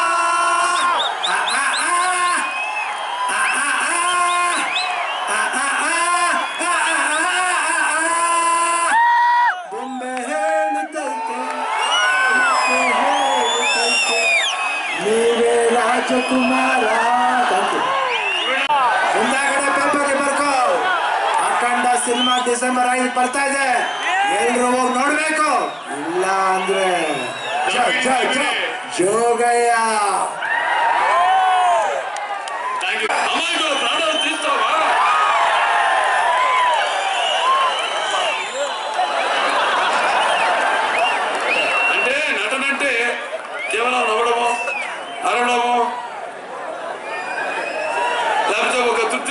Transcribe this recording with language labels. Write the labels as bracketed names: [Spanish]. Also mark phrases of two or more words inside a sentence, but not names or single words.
[Kannada] ಬೊಂಬೆ ಹೇಳುತ್ತೈತೆ, ನೀವೇ ರಾಜಕುಮಾರ. ಮುಂದಾಗಡೆ ಪೇಪರ್ಗೆ ಬರ್ಕೋ, ಅಖಂಡ ಸಿನಿಮಾ ಡಿಸೆಂಬರ್ 5 ಬರ್ತಾ ಇದೆ. ಎಲ್ರು ಹೋಗಿ ನೋಡ್ಬೇಕು, ಇಲ್ಲ ಅಂದ್ರೆ ಜೋಗಯ್ಯ. [Telugu] అమాయకుల ప్రాణాలు తీస్తావా? అంటే నటనంటే కేవలం నవ్వడమో అరవడమో లేకపోతే ఒక తృప్తి